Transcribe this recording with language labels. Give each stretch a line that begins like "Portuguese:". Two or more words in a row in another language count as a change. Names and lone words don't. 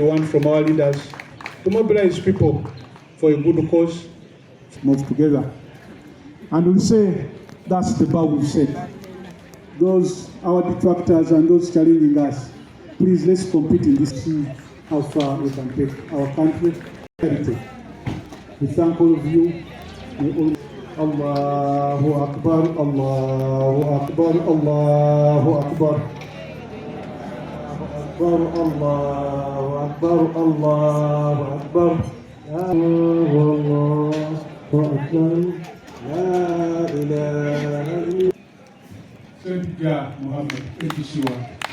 English: We want from our leaders to mobilize people for a good cause, move together. And we say that's the bar we've set. Those, our detractors and those challenging us, please let's compete in this, see how far we can take our country. We thank all of you.
Arabic: الله أكبر، الله أكبر، الله أكبر. الله أكبر، الله أكبر. الله أكبر. لا إله إلا الله. سيد محمد,
Ganda: Ekisiwa.